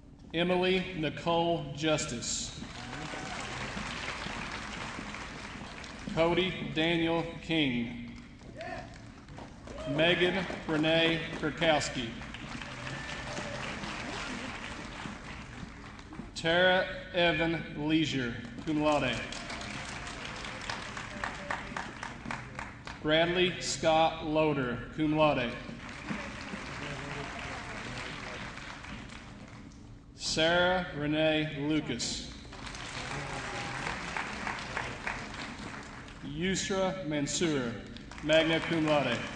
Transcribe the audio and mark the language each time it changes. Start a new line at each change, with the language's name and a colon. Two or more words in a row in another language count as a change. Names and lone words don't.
English: Emily Nicole Justice. Cody Daniel King. Megan Renee Kurkowski. Tara Evan Leisure,
Latin: cum laude.
English: Bradley Scott Loader,
Latin: cum laude.
English: Sarah Renee Lucas. Yusra Mansour,
Latin: magna cum laude.